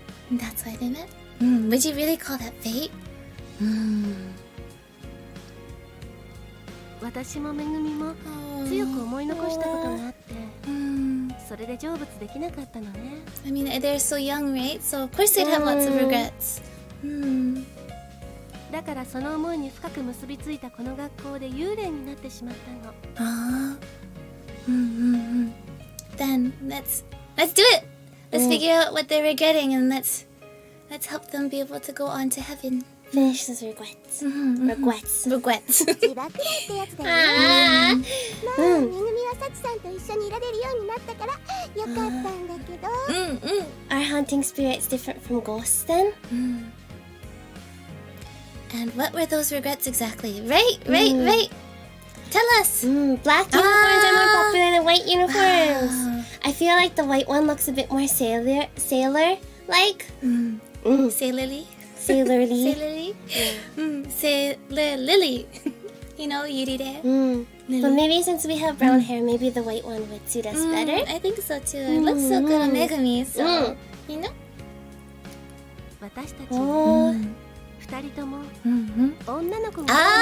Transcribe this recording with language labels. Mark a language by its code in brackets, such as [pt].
[en] That's why they met? Would you really call that fate? [ja] 私もめぐみも強く思い残したことがあって、それで成仏できなかったのね。 [en] I mean, they're so young, right? So of course they'd have lots of regrets. [ja] だからその思いに深く結びついたこの学校で幽霊になってしまったの。 [en] Then let's do it. Let's figure out what they're regretting and let's help them be able to go on to heaven. Finish those regrets. Regrets. [ja] 自爆霊ってやつだよね。まあ、めぐみはサチさんと一緒にいられるようになったからよかったんだけど。 [en] Are haunting spirits different from ghosts then? And what were those regrets exactly? Right. Tell us. Black uniforms are more popular than white uniforms. I feel like the white one looks a bit more sailor-like. Sailorly. Sailor-ly. Sailor Lily. You know, Yuri there. But maybe since we have brown hair, maybe the white one would suit us better. I think so too. It looks so good on Megumi, so you know. [ja] 私たち二人とも女の子が